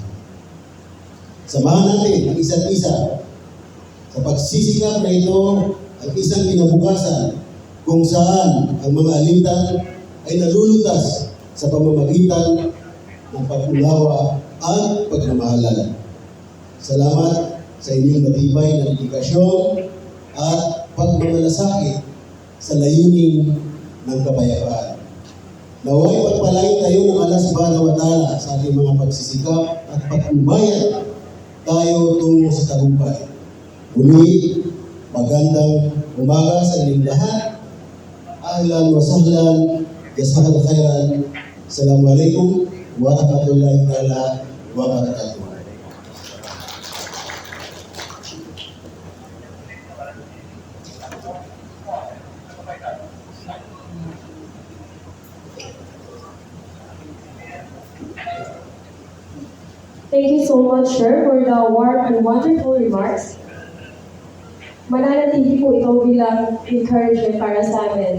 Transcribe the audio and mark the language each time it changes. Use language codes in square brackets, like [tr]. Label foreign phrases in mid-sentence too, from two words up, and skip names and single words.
[tl] Samahan natin ang isa't isa sa pagsisikap na ito ang isang kinabukasan kung saan ang mga alitan ay nalulutas sa pamamagitan ng pag-unawa at pagmamahalan. Salamat sa inyong matibay na dedikasyon at pagmamalasakit sa layunin ng kapayapaan. Naway pagpalain tayo ng [ar] الله سبحانه وتعالى [tl] sa ating mga pagsisikap at patnubayan tayo tungo sa tagumpay. Muli, magandang umaga sa inyong lahat. [ar] أهلا وسهلا، جزاك الله خيرا. السلام عليكم ورحمة الله تعالى وبركاته. [en] Thank you so much, sir, for the warm and wonderful remarks. [tl] Mananatili po ito bilang encouragement para sa amin.